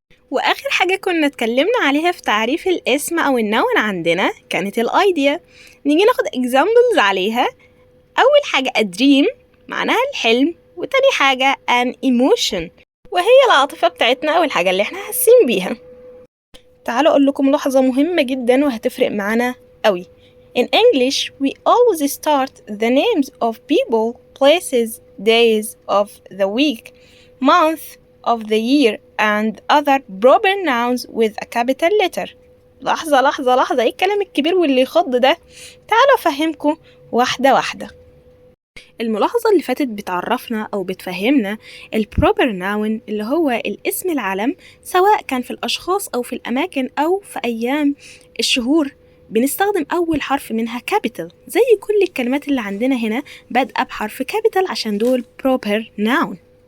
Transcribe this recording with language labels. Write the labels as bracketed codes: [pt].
[ar] وآخر حاجة كنا اتكلمنا عليها في تعريف الاسم أو النون عندنا كانت الأيديا. نيجي ناخد examples عليها. أول حاجة [en] a dream [ar] معناها الحلم، وتاني حاجة [en] an emotion [ar] وهي العاطفة بتاعتنا أو الحاجة اللي احنا حاسين بيها. تعالوا أقول لكم لحظة مهمة جدا وهتفرق معانا قوي. [en] In English we always start the names of people, places, days of the week, month of the year and other proper nouns with a capital letter. [ar] لحظة لحظة لحظة، ايه الكلام الكبير واللي يخض ده؟ تعالوا أفهمكم واحدة واحدة. الملاحظة اللي فاتت بتعرفنا أو بتفهمنا البروبر ناون اللي هو الاسم العلم، سواء كان في الأشخاص أو في الأماكن أو في أيام الشهور، بنستخدم أول حرف منها كابيتال، زي كل الكلمات اللي عندنا هنا بادئة بحرف كابيتال عشان دول بروبر ناون.